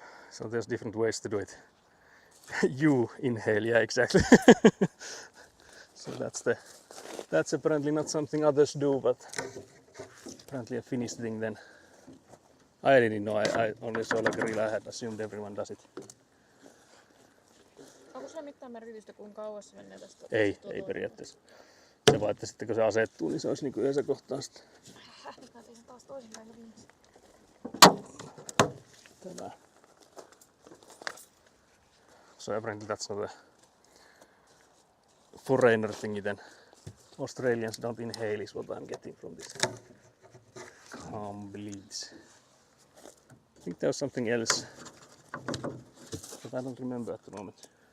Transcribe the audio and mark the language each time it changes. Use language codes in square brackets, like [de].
[en] So there's different ways to do it. You inhale, yeah, exactly. So that's apparently not something others do, but apparently a Finnish thing then. I didn't know, I only saw like a reel, I had assumed everyone does it. [fi] Onko sulla mitään merkitystä, kuinka kauas se menee tästä? Ei periaatteessa. Se vaan, että sitten kun se asettuu, niin se olisi niinku yhdessä kohtaa sitten. Nyt mä tein sen taas toisinpäin viimeksi. Tämä. [en] So apparently that's not a foreigner thingy then. Australians don't inhale is what I'm getting from this. Calm bleeds. I think there was something else, but I don't remember at the moment.